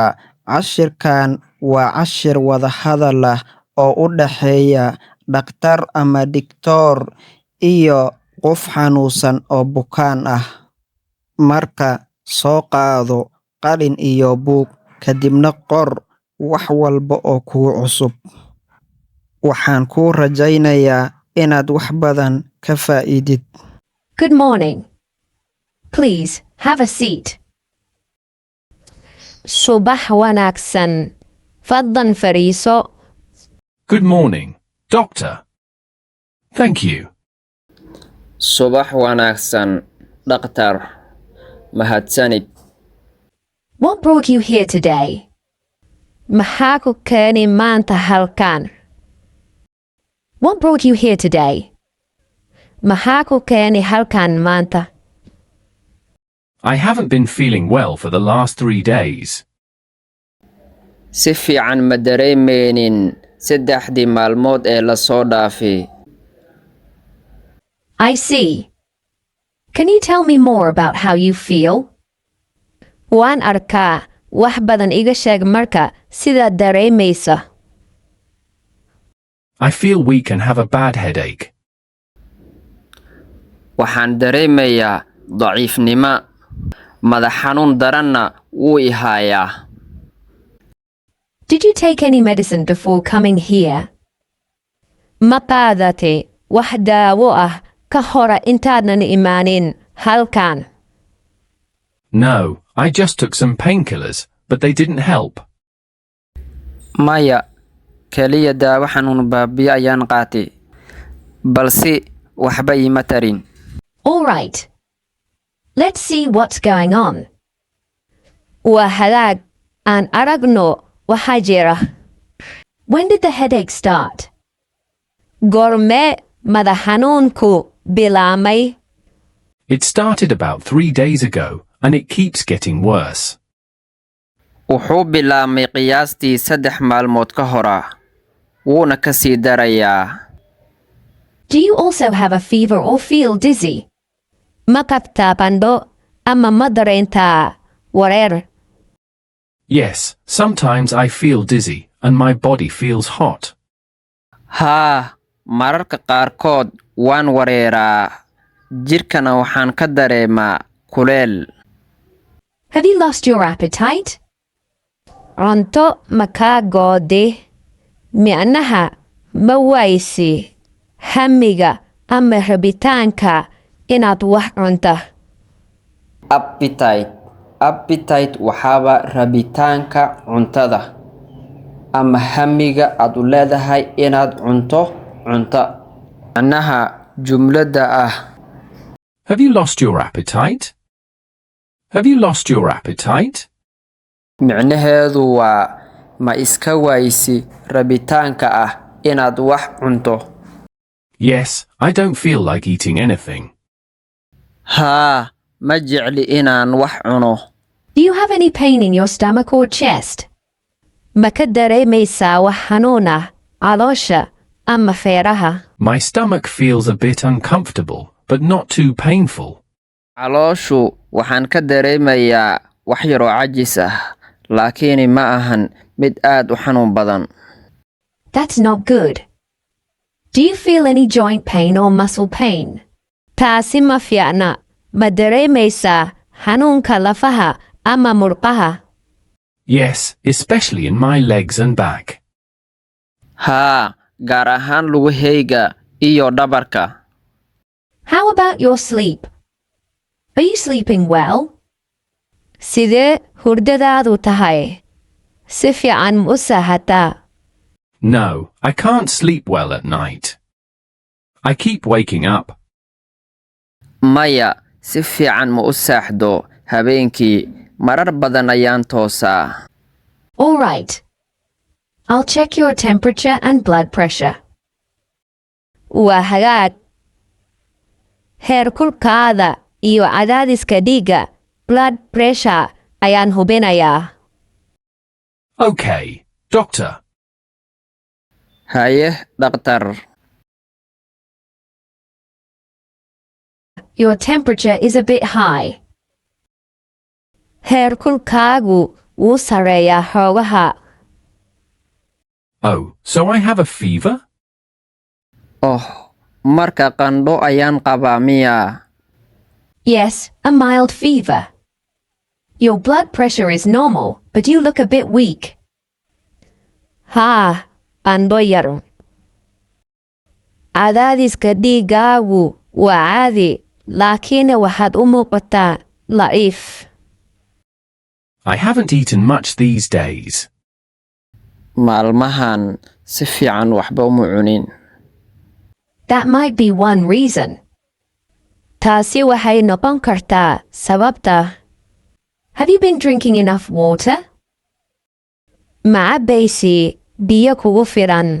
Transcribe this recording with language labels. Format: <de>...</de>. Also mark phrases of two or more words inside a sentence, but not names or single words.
<so>Cashirkan waa cashir walahadhal ah oo u dhaxeeya dhakhtar ama doctor iyo qof xanuunsan oo bukaan ah. Marka soo qaado qalin iyo buug, kadibna qor wax walba oo kugu cusub. Waxaan kuu rajaynayaa inaad wax badan ka faa'iidid.</so> <en>Good morning. Please have a seat.</en> <so>Subax wanaagsan. Fadlan fadhiiso.</so> <en>Good morning, Doctor. Thank you.</en> <so>Subax wanaagsan, Dhakhtar. Mahadsanid.</so> <en>What brought you here today?</en> <so>Maxaa ku keenay maanta halkan?</so> <en>What brought you here today?</en> <so>Maxaa ku keenay halkan maanta?</so> <en>I haven't been feeling well for the last 3 days.</en> <so>Si fiican ma dareemeynin saddexdii maalmood ee la soo dhaafay.</so> <en>I see. Can you tell me more about how you feel?</en> <so>Waan arkaa. Wax badan iga sheeg marka sidaad dareemaysa.</so> <en>I feel weak and have a bad headache.</en> <so>Waxaan dareemayaa daciifnimo. Madax xanuun daranna wuu i hayaa.</so> <en>Did you take any medicine before coming here?</en> <so>Ma qaadatay wax daawo ah ka hor intaadan imaanin halkan?</so> <en>No, I just took some painkillers, but they didn't help.</en> <so>Maya, kaliya daawo xanuun baabiyo ayaan qaatay. Balse waxba iima tarin.</so> <en>All right. Let's see what's going on.</en> <so>Waa hagaag. Aan aragno waxa jira.</so> <en>When did the headache start?</en> <so>Goormee madax xanuunku bilaamay?</so> <en>It started about 3 days ago, and it keeps getting worse.</en> <so>Wuxuu bilaamay qiyaastii 3 maalmood ka hor. Wuuna ka sii darayaa.</so> <en>Do you also have a fever or feel dizzy?</en> <so>Ma qabtaa qandho ama ma dareentaa wareer?</so> <en>Yes, sometimes I feel dizzy, and my body feels hot.</en> <so>Haa, mararka qaarkood waan wareeraa. Jirkana waxaan ka dareemaa kuleel.</so> <en>Have you lost your appetite?</en> <so>Cunto ma kaa go'day? Micnaha ma waysi hamiga ama rabitaanka inaad wax cunta? Appetite waxaaba rabitaanka cuntada ama hamiga aad u leedahay inaad cunto cunta. Macnaha jumlada ah.</so> <en>Have you lost your appetite? Have you lost your appetite?</en> <so>Micnaheedu waa ma iska waysi rabitaanka ah inaad wax cunto.</so> <en>Yes, I don't feel like eating anything.</en> <so>Haa, ma jecli inaan wax cuno.</so> <en>Do you have any pain in your stomach or chest?</en> <so>Ma ka dareemaysaa wax xanuun ah caloosha ama feeraha?</so> <en>My stomach feels a bit uncomfortable, but not too painful.</en> <so>Calooshu waxaan ka dareemayaa wax yar oo cajis ah, laakiin ma ahan mid aad u xanuun badan.</so> <en>That's not good. Do you feel any joint pain or muscle pain?</en> <so>Taasi ma fiicna. Ma dareemaysaa xanuunka lafaha ama murqaha?</so> <en>Yes, especially in my legs and back.</en> <so>Haa, gaar ahaan lugahayga iyo dhabarka.</so> <en>How about your sleep? Are you sleeping well?</en> <so>Sidee hurdadaadu tahay? Si fiican ma u seexataa?</so> <en>No, I can't sleep well at night. I keep waking up.</en> <so>Maya, si fiican ma u seexdo habeenkii. Marar badan ayaan toosaa.</so> <en>All right. I'll check your temperature and blood pressure.</en> <so>Waa hagaag. Heerkulkaada iyo cadaadiska dhiigga,</so> <en>blood pressure,</en> <so>ayaan hubinayaa.</so> <en>Okay, Doctor.</en> <so>Haye, Dhakhtar.</so> <en>Your temperature is a bit high.</en> <so>Heerkulkaagu wuu sareeyaa xoogaha.</so> <en>Oh, so I have a fever?</en> <so>Oh, marka qandho ayaan qabaa miyaa?</so> <en>Yes, a mild fever. Your blood pressure is normal, but you look a bit weak.</en> <so>Haa, qandho yar. Cadaadiska dhiigaagu waa caadi, laakiin waxaad u muuqataa daciif.</so> <en>I haven't eaten much these days.</en> <so>Maalmahan si fiican waxba uma cunin.</so> <en>That might be one reason.</en> <so>Taasi waxay noqon kartaa sababta.</so> <en>Have you been drinking enough water?</en> <so>Ma cabbaysi biyo kugu filan?</so>